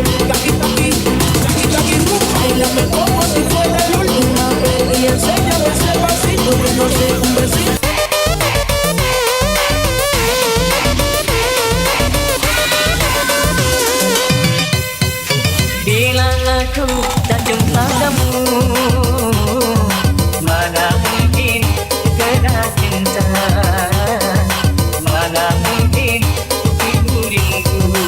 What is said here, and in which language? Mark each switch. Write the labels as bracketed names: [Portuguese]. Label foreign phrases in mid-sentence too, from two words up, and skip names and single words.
[Spanish] Taqui taqui, taqui taqui, bailame como si fuera la última vez y enséñame ese pasito que no sé, un besito. [Malay] Bila aku tak jumpa kamu, mana mungkin kena cinta, mana mungkin ibu rindu.